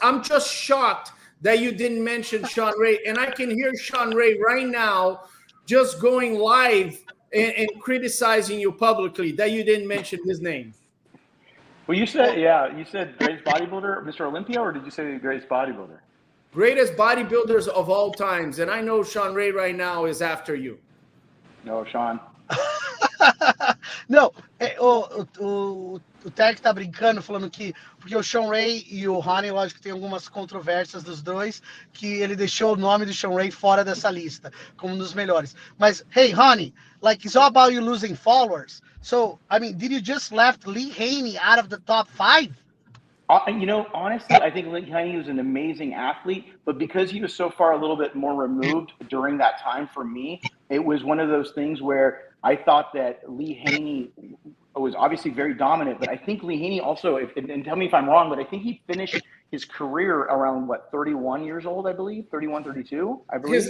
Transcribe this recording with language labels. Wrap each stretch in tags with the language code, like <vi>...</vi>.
<en>I'm just shocked that you didn't mention Sean Ray. And I can hear Sean Ray right now just going live and criticizing you publicly that you didn't mention his name. Well, you said greatest bodybuilder, Mr. Olympia, or did you say the greatest bodybuilder? Greatest bodybuilders of all times. And I know Sean Ray right now is after you. No, Sean.</en> <pt>Não, o Terk tá brincando, falando que porque o Sean Ray e o Ronnie, lógico que tem algumas controvérsias dos dois, que ele deixou o nome do Sean Ray fora dessa lista, como um dos melhores.</pt> <en>Mas, hey, Ronnie, like, it's all about you losing followers. So, I mean, did you just left Lee Haney out of the top 5? You know, honestly, I think Lee Haney was an amazing athlete, but because he was so far a little bit more removed during that time for me, it was one of those things where I thought that Lee Haney was obviously very dominant, but I think Lee Haney also, and tell me if I'm wrong, but I think he finished his career around, 31 years old, I believe, 31, 32, I believe.</en>